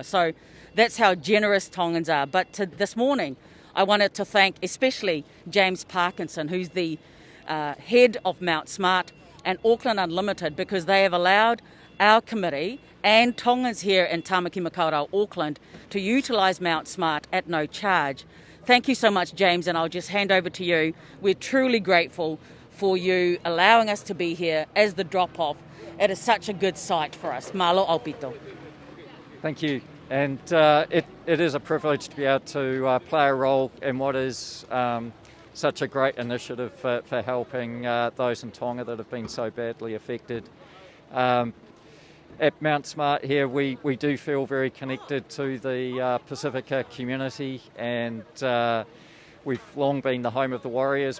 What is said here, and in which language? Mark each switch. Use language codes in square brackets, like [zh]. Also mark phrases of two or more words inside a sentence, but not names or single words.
[en] So that's how generous Tongans are. But this morning, I wanted to thank especially James Parkinson, who's the head of Mount Smart, and Auckland Unlimited, because they have allowed our committee and Tongans here in Tāmaki Makaurau, Auckland, to utilise Mount Smart at no charge. Thank you so much, James, and I'll just hand over to you. We're truly grateful for you allowing us to be here as the drop-off. It is such a good site for us. [to] Malo aupito. [en] Thank you. And it is a privilege to be able to play a role in what is such a great initiative for helping those in Tonga that have been so badly affected. At Mount Smart here, we do feel very connected to the Pacifica community, and we've long been the home of the Warriors.